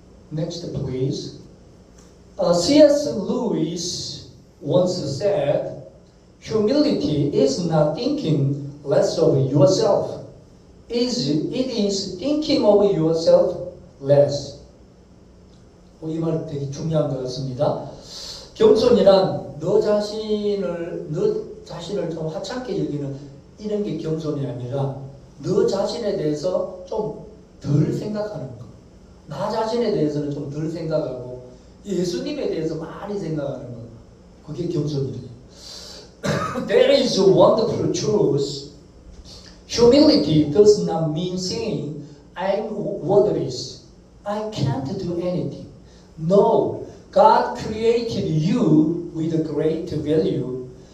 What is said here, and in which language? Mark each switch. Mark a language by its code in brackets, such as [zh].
[en] Next, please. C.S. Lewis once said, humility is not thinking less of yourself. It is thinking of yourself less. [ko] 이 말 되게 중요한 것 같습니다. 겸손이란 너 자신을 좀 하찮게 여기는 이런 게 겸손이 아니라 너 자신에 대해서 좀 덜 생각하는 거. 나 자신에 대해서는 좀 덜 생각하고 예수님에 대해서 많이 생각하는 거. 그게 겸손이에요. [en] There is a wonderful truth. Humility does not mean saying I'm worthless. I can't do anything. No, God created you with a great value.